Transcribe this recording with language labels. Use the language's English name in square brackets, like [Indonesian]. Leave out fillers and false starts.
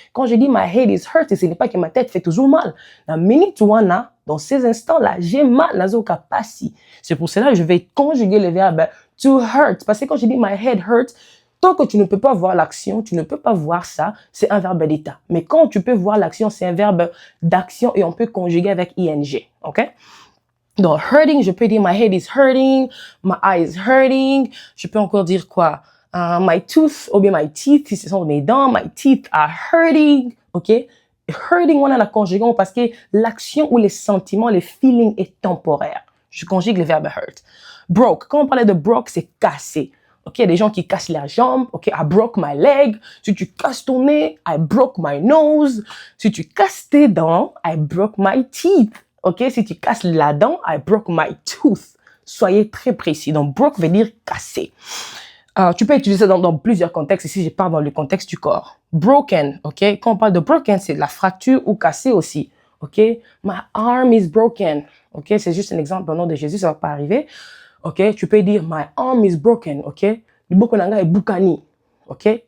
[French] Quand je dis [English] my head is hurting, [French] ce n'est pas que ma tête fait toujours mal. [Lingala] Na minute wana, [French] dans ces instants-là, j'ai mal, [Lingala] nazoka pas si. [French] C'est pour cela que je vais conjuguer le verbe to hurt. Parce que quand je dis [English] my head hurts, [French] tant que tu ne peux pas voir l'action, tu ne peux pas voir ça, c'est un verbe d'état. Mais quand tu peux voir l'action, c'est un verbe d'action et on peut conjuguer avec ing. OK? Donc, hurting, je peux dire [English] my head is hurting, my eye is hurting. [French] Je peux encore dire quoi? My tooth, ou bien my teeth, si ce sont mes dents, [English] my teeth are hurting. [French] OK? Hurting, on a la conjugaison parce que l'action ou les sentiments, les feelings est temporaire. Je conjugue le verbe hurt. Broke. Quand on parlait de broke, c'est cassé. OK, il y a des gens qui cassent la jambe. OK, [English] I broke my leg. [French] Si tu casses ton nez, [English] I broke my nose. [French] Si tu casses tes dents, [English] I broke my teeth. [French] OK, si tu casses la dent, [English] I broke my tooth. [French] Soyez très précis. Donc, broke veut dire casser. Tu peux utiliser ça dans plusieurs contextes. Ici, je parle dans le contexte du corps. Broken, OK? Quand on parle de broken, c'est la fracture ou casser aussi. ok? [English] My arm is broken, [French] ok? C'est juste un exemple au nom de Jésus, ça va pas arriver, ok? Tu peux dire [English] my arm is broken, [French] ok? [Lingala] Liboko nanga e bukani, [French] ok?